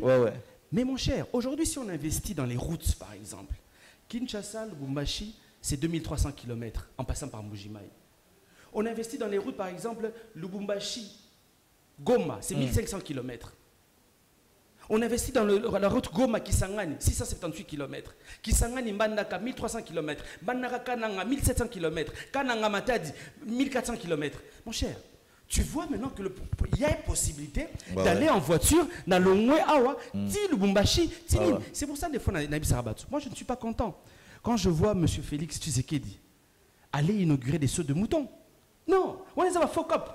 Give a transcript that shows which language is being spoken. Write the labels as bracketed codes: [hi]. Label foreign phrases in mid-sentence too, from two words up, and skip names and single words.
[fr] Mais mon cher, aujourd'hui, si on investit dans les routes, par exemple, Kinshasa, Lubumbashi, c'est 2300 km en passant par Mbujimayi. On investit dans les routes, par exemple, Lubumbashi, Goma, c'est 1500 km. On investit dans la route Goma-Kisangani, 678 km. Kisangani-Mbandaka, 1300 km. Mbandaka-Kananga, 1700 km. Kananga-Matadi, 1400 km. Mon cher, tu vois maintenant qu'il y a une possibilité d'aller en voiture dans le Moué Awa, Lubumbashi, Timine. C'est pour ça des fois, moi, je ne suis pas content. Quand je vois M. Félix Tshisekedi aller inaugurer des sauts de moutons, non, on les a faux cop.